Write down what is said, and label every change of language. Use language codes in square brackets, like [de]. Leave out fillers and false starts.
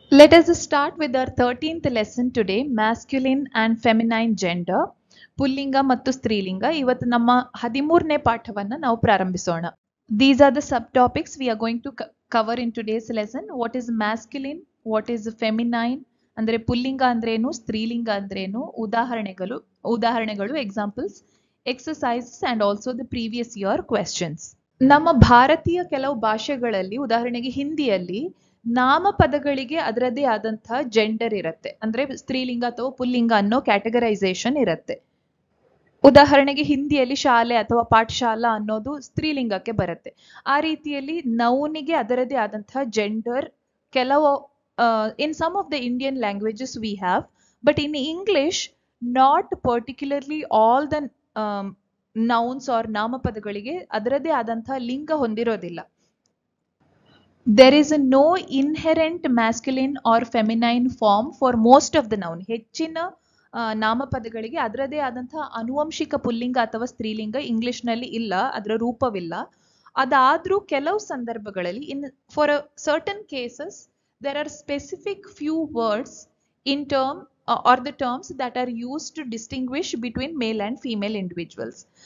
[en] Let us start with our 13th lesson today, masculine and feminine gender, [kn] ಪುಲ್ಲಿಂಗ ಮತ್ತು ಸ್ತ್ರೀಲಿಂಗ. ಇವತ್ತು ನಮ್ಮ 13ನೇ ಪಾಠವನ್ನ ನಾವು ಪ್ರಾರಂಭಿಸೋಣ. [en] These are the subtopics we are going to cover in today's lesson. What is masculine, what is feminine, [kn] ಅಂದ್ರೆ ಪುಲ್ಲಿಂಗ ಅಂದ್ರೇನು, ಸ್ತ್ರೀಲಿಂಗ ಅಂದ್ರೇನು, ಉದಾಹರಣೆಗಳು [en] examples, exercises and also the previous year questions. [kn] ನಮ್ಮ ಭಾರತೀಯ ಕೆಲವು ಭಾಷೆಗಳಲ್ಲಿ, ಉದಾಹರಣೆಗೆ ಹಿಂದಿಯಲ್ಲಿ ನಾಮಪದಗಳಿಗೆ ಅದರದೇ ಆದಂತಹ ಜೆಂಡರ್ ಇರುತ್ತೆ. ಅಂದ್ರೆ ಸ್ತ್ರೀಲಿಂಗ ಅಥವಾ ಪುಲ್ಲಿಂಗ ಅನ್ನೋ ಕ್ಯಾಟಗರೈಸೇಷನ್ ಇರುತ್ತೆ. ಉದಾಹರಣೆಗೆ ಹಿಂದಿಯಲ್ಲಿ ಶಾಲೆ ಅಥವಾ ಪಾಠಶಾಲಾ ಅನ್ನೋದು ಸ್ತ್ರೀಲಿಂಗಕ್ಕೆ ಬರುತ್ತೆ. ಆ ರೀತಿಯಲ್ಲಿ ನೌನಿಗೆ ಅದರದೇ ಆದಂತಹ ಜೆಂಡರ್ ಕೆಲವು [en] in some of the Indian languages we have, but in English not particularly all the nouns are [kn] ನಾಮಪದಗಳಿಗೆ ಅದರದೇ ಆದಂತಹ ಲಿಂಗ ಹೊಂದಿರೋದಿಲ್ಲ. [en] There is no inherent masculine or feminine form for most of the noun. [kn] ಹೆಚ್ಚಿನ ನಾಮಪದಗಳಿಗೆ ಅದರದೇ ಆದಂತಹ ಆನುವಂಶಿಕ ಪುಲ್ಲಿಂಗ ಅಥವಾ ಸ್ತ್ರೀಲಿಂಗ ಇಂಗ್ಲಿಷ್ ನಲ್ಲಿ ಇಲ್ಲ, ಅದರ ರೂಪವಿಲ್ಲ. ಅದಾದ್ರೂ ಕೆಲವು ಸಂದರ್ಭಗಳಲ್ಲಿ [en] For a certain cases there are specific few words in term or the terms that are used to distinguish between male and female individuals.